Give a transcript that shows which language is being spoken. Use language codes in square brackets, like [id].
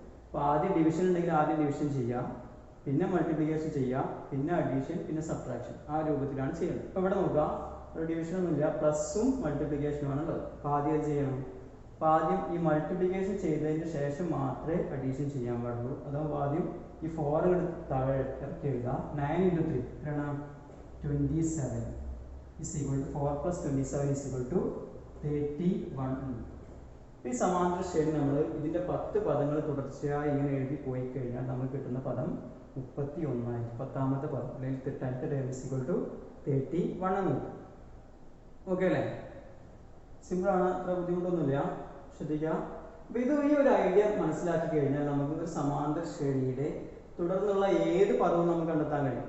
[ml] അപ്പോൾ ആദ്യം ഡിവിഷൻ ഉണ്ടെങ്കിൽ ആദ്യം ഡിവിഷൻ ചെയ്യാം, പിന്നെ മൾട്ടിപ്ലിക്കേഷൻ ചെയ്യാം, പിന്നെ അഡീഷൻ, പിന്നെ സബ്ട്രാക്ഷൻ. ആ രൂപത്തിലാണ് ചെയ്യുന്നത്. അപ്പോൾ ഇവിടെ നോക്കുക, ഒരു ഡിവിഷൻ ഒന്നുമില്ല, പ്ലസും മൾട്ടിപ്ലിക്കേഷനുമാണ് ഉള്ളത്. അപ്പോൾ ആദ്യം അത് ചെയ്യണം. അപ്പോൾ ആദ്യം ഈ മൾട്ടിപ്ലിക്കേഷൻ ചെയ്തതിന് ശേഷം മാത്രമേ അഡീഷൻ ചെയ്യാൻ പാടുള്ളൂ. അതാവുമ്പോൾ ആദ്യം ഈ 4 താഴെ ഇറക്കി എഴുതുക. 9 ഇൻറ്റു 3 എത്രയാണ്? [en] 27 is equal to 4 plus 27 is equal to 31. [ml] ഈ സമാന്തര ശ്രേണി നമ്മൾ ഇതിൻ്റെ 10 പദങ്ങൾ തുടർച്ചയായി ഇങ്ങനെ എഴുതി പോയി കഴിഞ്ഞാൽ നമുക്ക് കിട്ടുന്ന പദം 31 ആയി. 10ാമത്തെ പദം അല്ലെങ്കിൽ 10th term [en] is equal to [ml] 31 എന്ന് കിട്ടും. ഓക്കെ അല്ലേ? സിമ്പിളാണ്, അത്ര ബുദ്ധിമുട്ടൊന്നുമില്ല. ശ്രദ്ധിക്കുക. അപ്പോൾ ഇത് ഈ ഒരു ഐഡിയ മനസ്സിലാക്കി കഴിഞ്ഞാൽ നമുക്ക് ഒരു സമാന്തര ശ്രേണിയുടെ തുടർന്നുള്ള ഏത് പദവും നമുക്ക് കണ്ടെത്താൻ കഴിയും.